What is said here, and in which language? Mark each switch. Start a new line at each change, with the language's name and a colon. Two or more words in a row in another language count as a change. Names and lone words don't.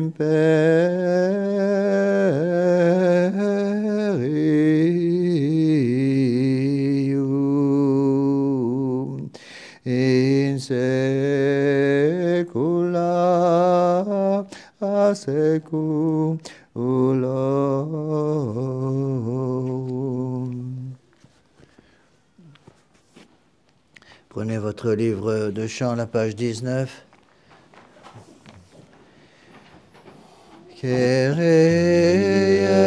Latin: imperium in saecula saeculorum.
French: Prenez votre livre de chant, la page 19. Kyrie